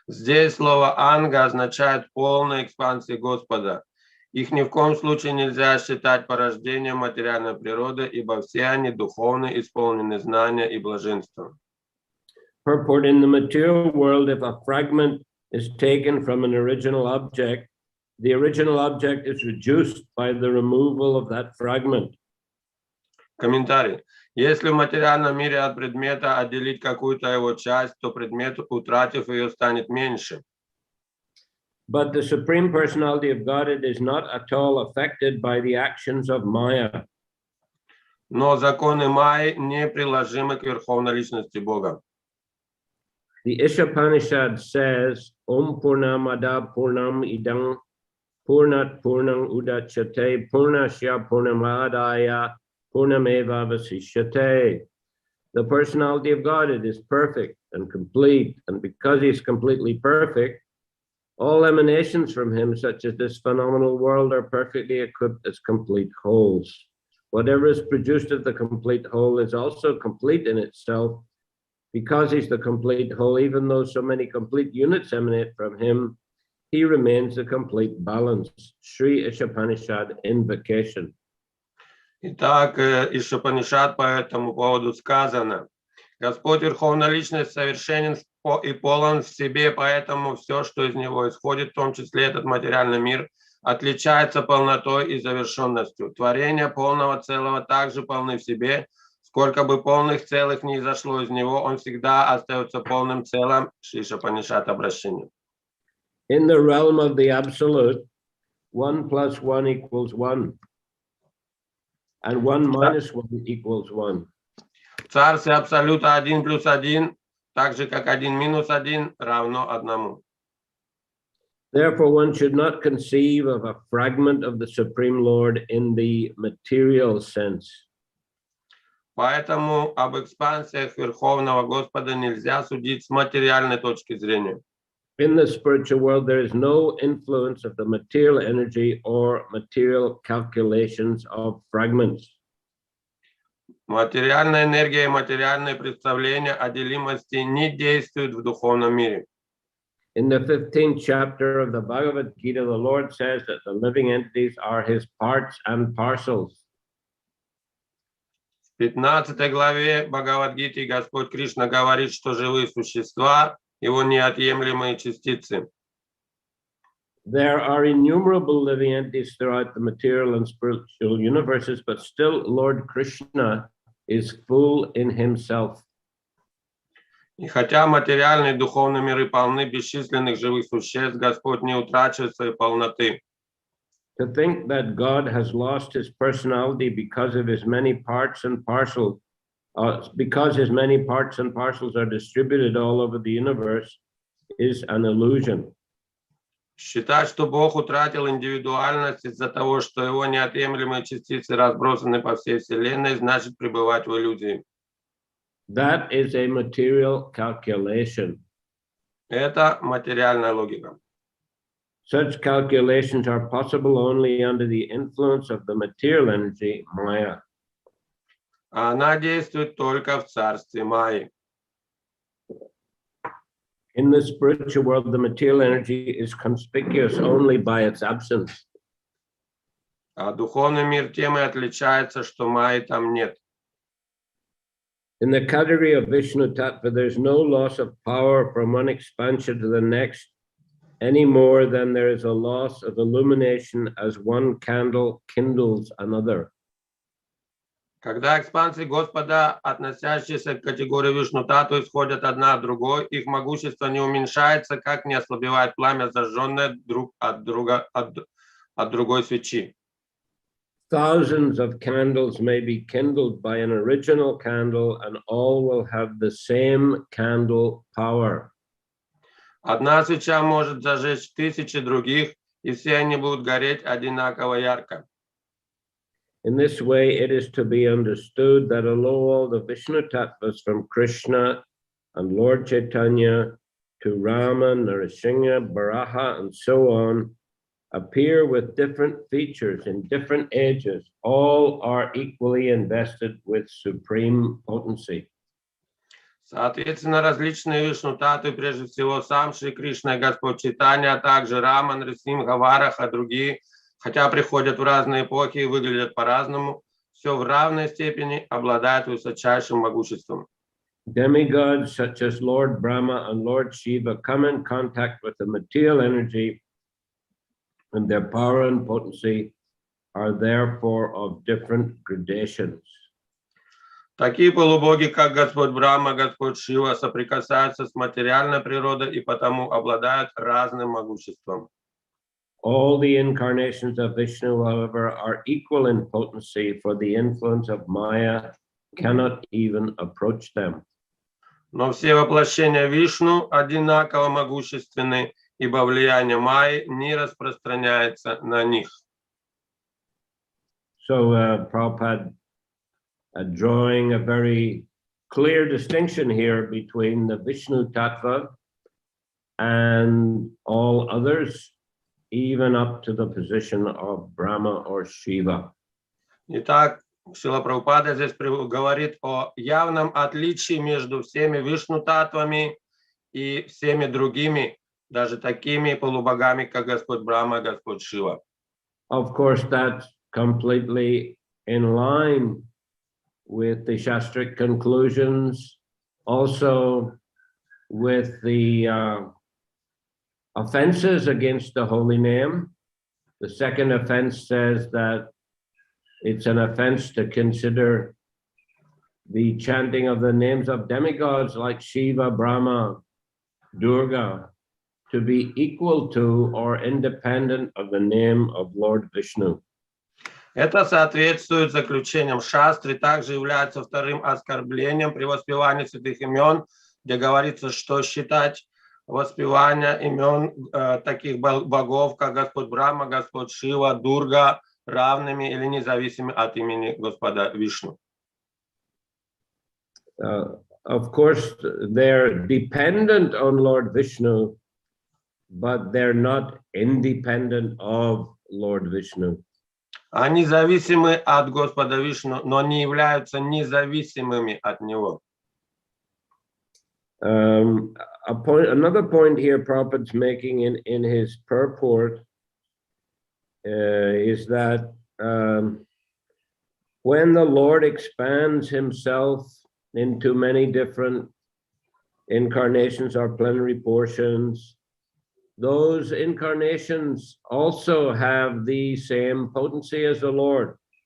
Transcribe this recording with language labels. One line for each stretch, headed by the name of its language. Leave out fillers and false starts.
Russian: Здесь слово «анга» означает полная экспансия Господа. Их ни в коем случае нельзя считать порождением материальной природы, ибо все они духовны, исполнены знания и блаженства.
English: Purport: in the material world, if a fragment is taken from an original object, the original object is reduced by the removal of that fragment.
Russian: Комментарий. Если в материальном мире от предмета отделить какую-то его часть, то предмет, утратив ее, станет меньше.
English: But the Supreme Personality of Godhead is not at all affected by the actions of Maya.
Russian: Но законы Майи неприложимы к Верховной Личности Бога.
English: The Ishopanishad says,
Sanskrit: Om Purnamada Purnam Idam Purnat Purnam Udachyate Purnasya Purnamadaya Purnameva Vasishyate.
English: The personality of Godhead is perfect and complete, and because he is completely perfect, all emanations from him, such as this phenomenal world, are perfectly equipped as complete wholes. Whatever is produced of the complete whole is also complete in itself. Because he's the complete whole, even though so many complete units emanate from him, he remains the complete balance. Sri Ishopanishad Invocation.
Russian: Итак, Ишопанишад по этому поводу сказано: Господь Верховная Личность совершенен и полон в себе, поэтому все, что из него исходит, в том числе этот материальный мир, отличается полнотой и завершенностью. Творения полного целого также полны в себе. Сколько бы полных целых ни изошло из него, он всегда остается полным целым. Ишопанишад обращение.
English: In the realm of the absolute, 1 plus 1 equals 1. And 1 minus 1 equals 1.
Russian: В царстве абсолюта 1 плюс 1, так же как 1 минус 1 равно 1.
English: Therefore, one should not conceive of a fragment of the Supreme Lord in the material sense.
Russian: Поэтому об экспансиях Верховного Господа нельзя судить с материальной точки зрения.
English: In the spiritual world, there is no influence of the material energy or material calculations of fragments.
Russian: Материальная энергия и материальные представления о делимости не действуют в духовном мире.
English: In the 15th chapter of the Bhagavad Gita, the Lord says that the living entities are his parts and parcels.
Russian: В 15 главе Бхагавад-гиты Господь Кришна говорит, что живые существа – его неотъемлемые частицы.
English: There are innumerable living entities throughout the material and spiritual universes, but still Lord Krishna is full in himself.
Russian: И хотя материальные и духовные миры полны бесчисленных живых существ, Господь не утрачивает своей полноты.
English: To think that God has lost his personality because of his many parts and parcels, because his many parts and parcels are distributed all over the universe, is an illusion.
Russian: Считать, что Бог утратил индивидуальность из-за того, что его неотъемлемые частицы разбросаны по всей Вселенной, значит пребывать в иллюзии.
English: That is a material calculation.
Russian: Это материальная логика.
English: Such calculations are possible only under the influence of the material energy, Maya.
Russian: Она действует только в царстве Майи.
English: In the spiritual world, the material energy is conspicuous only by its absence.
Russian: А духовный мир тем и отличается, что Майи там нет.
English: In the category of Vishnu Tattva, there's no loss of power from one expansion to the next, any more than there is a loss of illumination as one candle kindles another.
Russian: Когда экспансии Господа, относящиеся к категории Вишну-тату, исходят одна от другой, их могущество не уменьшается, как не ослабевает пламя, зажженное друг от другой свечи.
English: Thousands of candles may be kindled by an original candle, and all will have the same candle power.
Russian: Одна свеча может зажечь тысячи других, и все они будут гореть одинаково ярко.
English: In this way, it is to be understood that although all the Vishnu tattvas from Krishna and Lord Chaitanya to Rama, Narasimha, Baraha, and so on, appear with different features in different ages, all are equally invested with supreme potency.
Russian: Соответственно, различные Вишну-татвы, прежде всего сам Шри Кришна и Господь Чайтанья, а также Рама, Нрисимха, Вараха, другие, хотя приходят в разные эпохи и выглядят по-разному, все в равной степени обладают высочайшим могуществом.
English: Demigods such as Lord Brahma and Lord Shiva come in contact with the material energy, and their power and potency are therefore of different gradations.
Russian: Такие полубоги, как Господь Брахма, Господь Шива, соприкасаются с материальной природой и потому обладают разным могуществом.
English: All the incarnations of Vishnu, however, are equal in potency, for the influence of Maya cannot even approach them.
Russian: Но все воплощения Вишну одинаково могущественны, ибо влияние Майи не распространяется на них.
English: So Prabhupada drawing a very clear distinction here between the Vishnu Tattva and all others, even up to the position of Brahma or Shiva.
Russian: Итак, Шрила Прабхупада здесь говорит о явном отличии между всеми Вишну-татвами и всеми другими, даже такими полубогами, как Господь Брахма и Господь Шива.
English: Of course, that's completely in line with the Shastric conclusions, also with the offenses against the holy name. The second offense says that it's an offense to consider the chanting of the names of demigods like Shiva, Brahma, Durga to be equal to or independent of the name of Lord Vishnu.
Russian: Это соответствует заключениям шастры, также является вторым оскорблением при воспевании святых имен, где говорится, что считать воспевание имен таких богов, как Господь Брахма, Господь Шива, Дурга, равными или независимыми от имени Господа Вишну.
English: Of course, they're dependent on Lord Vishnu, but they're not independent of Lord Vishnu.
Russian: Они зависимы от Господа Вишну, но не являются независимыми от него.
English: Another point here Prabhupada's making in his purport is that when the Lord expands himself into many different incarnations or plenary portions, those incarnations also have the same potency as the Lord.